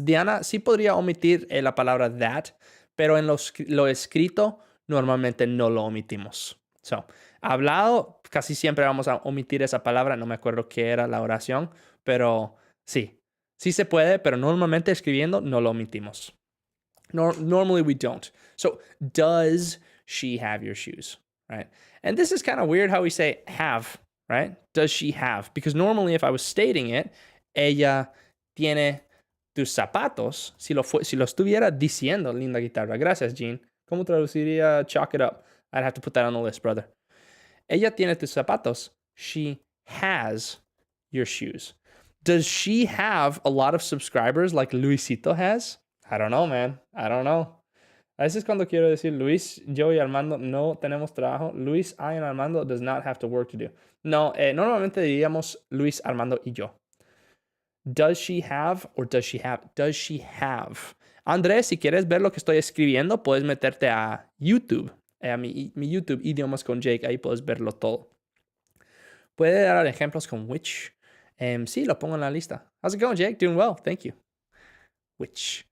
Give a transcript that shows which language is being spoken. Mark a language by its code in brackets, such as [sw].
[es] Diana, sí podría omitir la palabra that, pero en lo escrito normalmente no lo omitimos. So, hablado, casi siempre vamos a omitir esa palabra. No me acuerdo qué era la oración, pero sí se puede, pero normalmente escribiendo no lo omitimos. [en] Normally we don't. So, does she have your shoes, right? And this is kind of weird how we say have, right? Does she have? Because normally if I was stating it, [es] ella tiene tus zapatos. Si lo estuviera diciendo, linda guitarra. Gracias, Jean. ¿Cómo traduciría [en] chalk it up? I'd have to put that on the list, brother. [es] Ella tiene tus zapatos. [en] She has your shoes. Does she have a lot of subscribers like Luisito has? I don't know, man. I don't know. [es] A veces cuando quiero decir Luis, yo y Armando no tenemos trabajo. [en] Luis, I, and Armando does not have to work to do. [es] No, normalmente diríamos Luis, Armando y yo. [en] Does she have or does she have? Does she have? [es] Andrés, si quieres ver lo que estoy escribiendo, puedes meterte a YouTube. A mi YouTube, Idiomas con Jake. Ahí puedes verlo todo. Puede dar ejemplos con which. Sí, lo pongo en la lista. [en] How's it going, Jake? Doing well. Thank you. Which.